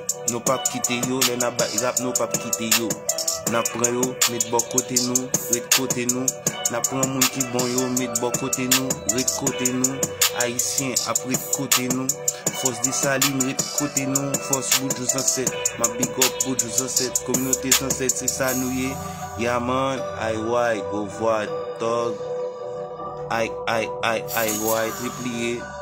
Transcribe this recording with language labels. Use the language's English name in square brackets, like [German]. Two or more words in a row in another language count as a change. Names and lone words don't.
[Haitian Creole] Nou pa kite yo, lè n ap bay rap, nou pa kite yo. N ap pran yo, met bò kote nou, ret kote nou. N ap pran moun ki bon yo, met bò kote nou, ret kote nou. Ayisyen ap ret kote nou. Fòs Desalin ret kote nou, fòs Boudjou san sèt. Ma [English] big up [Haitian Creole] Boudjou san sèt, kominote san sèt, se sa nou ye. Ya man, I Y, go vwa, tòg. I, I, I, I Y, triple E.